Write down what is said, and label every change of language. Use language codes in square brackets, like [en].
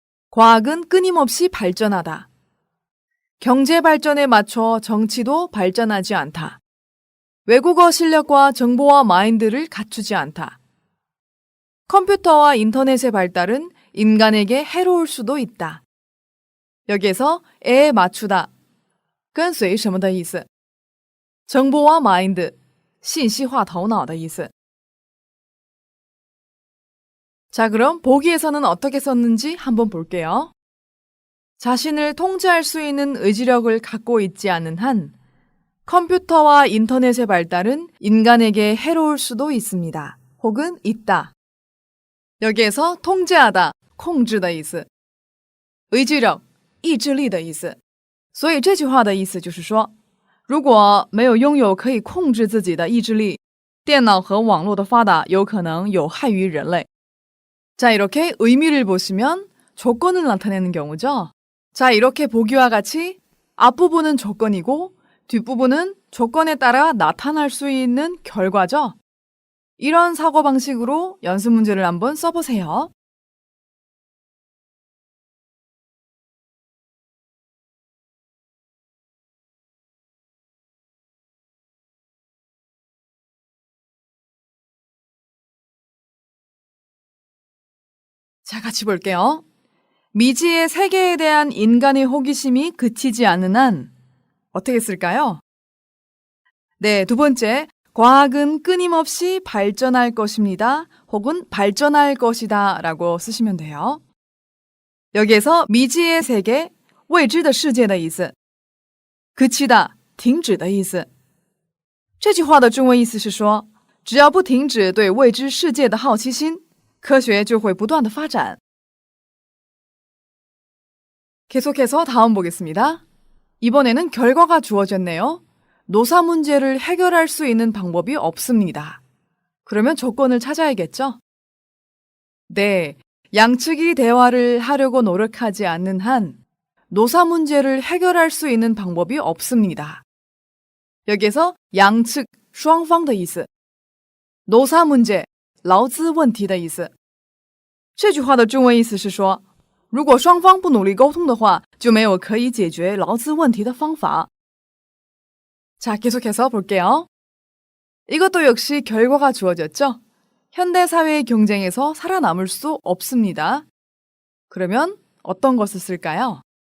[ko] 과학은 끊임없이 발전하다. 경제 발전에 맞춰 정치도 발전하지 않다. 외국어 실력과 정보화 마인드를 갖추지 않다. 컴퓨터와 인터넷의 발달은 인간에게 해로울 수도 있다. 여기에서 에에 맞추다, [zh] 跟随什么的意思？ [ko] 정보와 마인드, [zh] 信息化头脑的意思。 [ko] 자, 그럼 보기에서는 어떻게 썼는지 한번 볼게요. 자신을 통제할 수 있는 의지력을 갖고 있지 않은 한 컴퓨터와 인터넷의 발달은 인간에게 해로울 수도 있습니다. 혹은 있다. 여기에서 통제하다, [zh] 控制的意思， [ko] 의지력 [zh] 意志力的意思。所以这句话的意思就是说，如果没有拥有可以控制自己的意志力，电脑和网络的发达有可能有害于人类。 [ko] 자, 이렇게 의미를 보시면 조건을 나타내는 경우죠. 자, 이렇게 보기와 같이 앞부분은 조건이고 뒷부분은 조건에 따라 나타날 수 있는 결과죠. 이런 사고방식으로 연습 문제를 한번 써보세요. 자, 같이 볼게요. 미지의 세계에 대한 인간의 호기심이 그치지 않는 한 어떻게 쓸까요? 네, 두 번째, 과학은 끊임없이 발전할 것입니다. 혹은 발전할 것이다 라고 쓰시면 돼요. 여기에서 미지의 세계, [zh] 未知的世界的意思, [ko] 그치다, [zh] 停止的意思。这句话的中文意思是说，只要不停止对未知世界的好奇心，科学就会不断的发展。 [ko] 계속해서 다음 보겠습니다. 이번에는 결과가 주어졌네요. 노사 문제를 해결할 수 있는 방법이 없습니다. 그러면 조건을 찾아야겠죠? 네, 양측이 대화를 하려고 노력하지 않는 한 노사 문제를 해결할 수 있는 방법이 없습니다. 여기에서 양측, [zh] 双方的意思， [ko] 노사 문제, [zh] 劳资问题的意思。这句话的中文意思是说，如果双方不努力沟通的话，就没有可以解决劳资问题的方法。 [ko] 자, 계속해서 볼게요. 이것도 역시 결과가 주어졌죠? 현대사회의 경쟁에서 살아남을 수 없습니다. 그러면 어떤 것을 쓸까요?